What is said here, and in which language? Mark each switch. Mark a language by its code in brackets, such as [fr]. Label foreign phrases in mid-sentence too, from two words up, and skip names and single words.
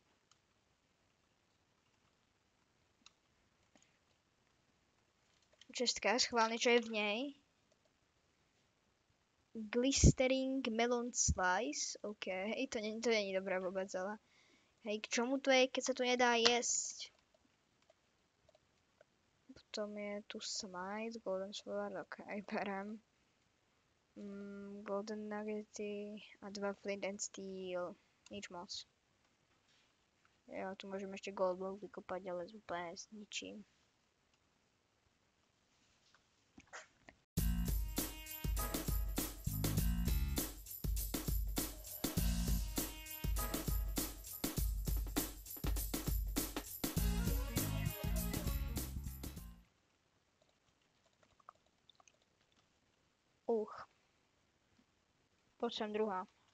[sk] Čestka, schválne, čo je v nej. [en] Glistering melon slice. [sk] OK, hej, to není dobré vôbec, ale... Hej, k čomu to je, keď sa to nedá jesť? Potom je tu [en] smite, golden sword, [sk] ok, berem. [en] Golden nuggety [sk] a 2 [en] flint and steel. [sk] Nič moc. Ja tu môžem ešte [en] gold block [sk] vykopať, ale úplne s ničím. Poď sem druhá.